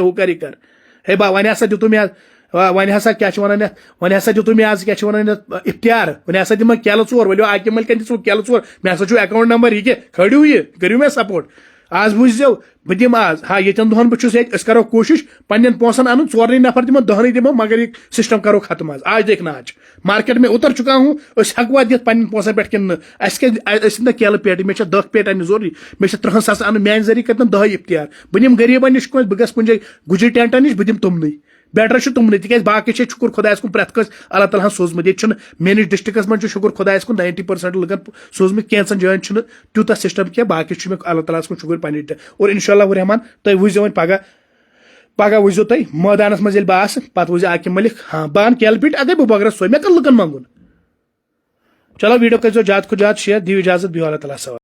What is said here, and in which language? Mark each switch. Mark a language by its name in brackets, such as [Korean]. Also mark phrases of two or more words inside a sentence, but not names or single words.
[Kashmiri] ہُہ کر یہِ کر ہے با وۄنۍ ہسا دِتوٗ مےٚ وۄنۍ ہسا کیٛاہ چھِ ونان یتھ وۄنۍ ہسا دِتوٗ مےٚ آز کیٛاہ چھِ ونان یتھ افتیار وۄنۍ ہسا دِمہٕ کیلہٕ 4 ؤلِو عاقب ملکن دِژوٕ کیلہٕ 4 مےٚ ہسا چھُ اکاونٹ نمبر یہِ کیٛاہ کھٲڑِو یہِ کٔرِو مےٚ سپورٹ آز بوٗزِو بہٕ دِمہٕ آز ہا ییٚتٮ۪ن دۄہن بہٕ چھُس ییٚتہِ أسۍ کرو کوٗشش پننٮ۪ن پونٛسن انُن 4 نفر دِمو 10 دِمو مگر یہِ سسٹم کرو ختم [Urdu] آج دیکھنا آج مارکیٹ میں اتر چُکا ہوں [Kashmiri] أسۍ ہٮ۪کوا دِتھ پننٮ۪ن پونٛسن پٮ۪ٹھ کِنہٕ نہٕ اَسہِ کیٛازِ ٲسۍ نہٕ کیلہٕ پیٹہِ مےٚ چھِ 10 پیٹہِ اننہِ ضروٗری مےٚ چھِ 30 ساس انُن میانہِ ذٔریعہٕ کرتن 10 افتیار بہٕ نِمہٕ غریٖبن نِش کٲنٛسہِ بہٕ گژھٕ کُنہِ جایہِ گُجر ٹینٹن نِش بہٕ دِمہٕ تِمنٕے بیٹر چھُ تِمنٕے تِکیٛازِ باقٕے چھِ شُکُر خۄدایس کُن پرٛٮ۪تھ کٲنٛسہِ اللہ تعالیٰ ہن سوٗزمُت ییٚتہِ چھُنہٕ میٲنِس ڈسٹرکس منٛز چھُ شُکُر خۄدایس کُن 90% لُکن سوٗزمٕتۍ کینٛژن جاین چھُنہٕ تیوٗتاہ سسٹم کینٛہہ باقٕے چھُ مےٚ اللہ تعالیٰ ہس کُن شُکُر پننہِ اور [Arabic] انشاء اللہ [Kashmiri] رحمان تُہۍ وٕچھزیو وۄنۍ پگہہ وٕچھزیو تُہۍ مٲدانس منٛز ییٚلہِ بہٕ آسہٕ پتہٕ وٕچھزِ عاقب ملک ہاں بہٕ انہٕ کیلہٕ پیٖٹ اگر بہٕ بٲگراو سۄے مےٚ کر لُکن منٛگُن چلو ویٖڈیو کٔرۍزیو زیادٕ کھۄتہٕ زیادٕ شیر دِیِو اِجازت بِہِو اللہ تعالیٰ سوال